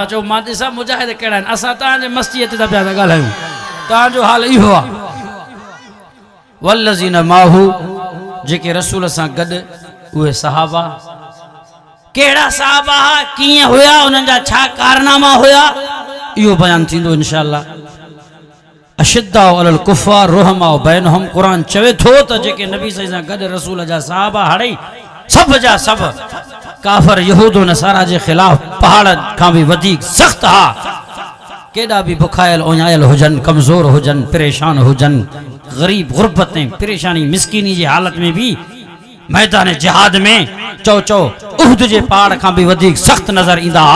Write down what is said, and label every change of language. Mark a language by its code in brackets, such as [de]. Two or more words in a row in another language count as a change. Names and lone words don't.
[sd] चओ मां ॾिसां मुजाहिद कहिड़ा आहिनि। असां तव्हांजे मस्तीअ ते था पिया ॻाल्हायूं, तव्हांजो हाल इहो आहे। [ar] والذين معه, [sd] जेके रसूल सां गॾु, उहे सहाबा। कहिड़ा सहाबा, कीअं हुया, उन्हनि जा छा कारनामा हुया, इहो बयान थींदो इंशाअल्लाह। [ar] أشداء على الكفار رحماء بينهم. [sd] कुरान चवे थो त जेके नबी सां गॾु रसूल जा सहाबा हड़ई, सभ जा सभ काफ़र यहूदो नसारा जे ख़िलाफ़ पहाड़ खां बि वधीक सख़्त हा। केॾा बि बुखायल ओञायल हुजनि, कमज़ोर हुजनि, परेशान हुजनि, ग़रीब गुरबत ऐं परेशानी मिसकीनी जी हालत में भी मैदान जिहाद में चओ चओ उहद जे पहाड़ खां बि वधीक सख़्त नज़र ईंदा हा।